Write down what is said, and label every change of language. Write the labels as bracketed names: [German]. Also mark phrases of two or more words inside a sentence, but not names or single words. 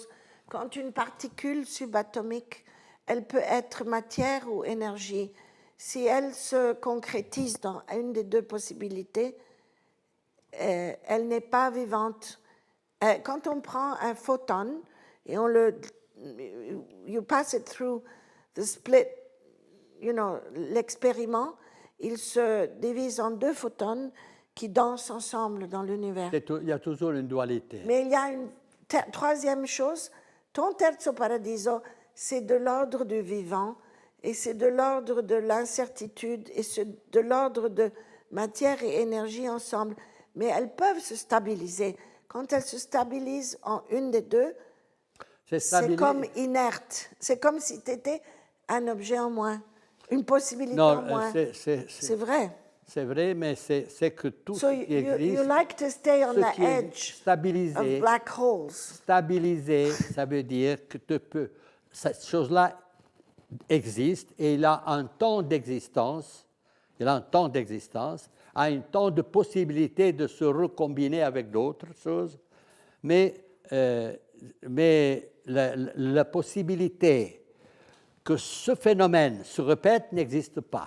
[French] Quand une particule subatomique, elle peut être matière ou énergie. Si elle se concrétise dans une des deux possibilités, elle n'est pas vivante. Quand on prend un photon et [English] you pass it through the split, [French] l'expériment, il se divise en 2 photons qui dansent ensemble dans l'univers. Il y a toujours une dualité. Mais il y a une troisième chose. Ton terzo paradiso, c'est de l'ordre du vivant, et c'est de l'ordre de l'incertitude, et c'est de l'ordre de matière et énergie ensemble. Mais elles peuvent se stabiliser. Quand elles se stabilisent en une des deux, c'est comme inerte. C'est comme si tu étais un objet en moins, une possibilité en moins. C'est vrai. C'est vrai, mais c'est que tout ce qui existe... [English] You like to stay on the edge of black holes. [French] Stabilisé, ça veut dire que cette chose-là existe et il a un temps d'existence, a un temps de possibilité de se recombiner avec d'autres choses, mais la possibilité que ce phénomène se répète n'existe pas.